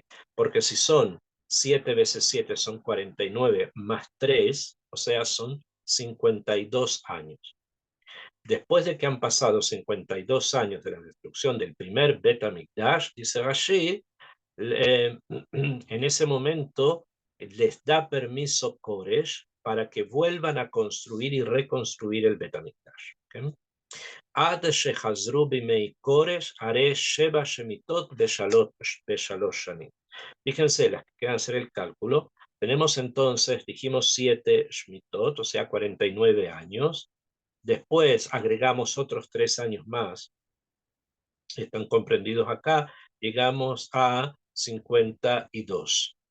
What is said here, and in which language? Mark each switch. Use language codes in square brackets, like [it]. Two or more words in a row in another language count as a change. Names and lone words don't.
[es] Porque si son 7 veces 7 son 49 más 3, o sea, son 52 años. Después de que han pasado 52 años de la destrucción del primer [he] בית המקדש, [es] dice Rashi, en ese momento les da permiso Koresh para que vuelvan a construir y reconstruir el [he] בית המקדש. [es] ¿Okay? [he] עד שחזרו בימי כורש הרי שבע שמיטות ושלוש שנים. [es] Fíjense, las que quieran hacer el cálculo, tenemos entonces, dijimos 7 shmitot, o sea 49 años. Después agregamos otros 3 años más, están comprendidos acá, llegamos a 52.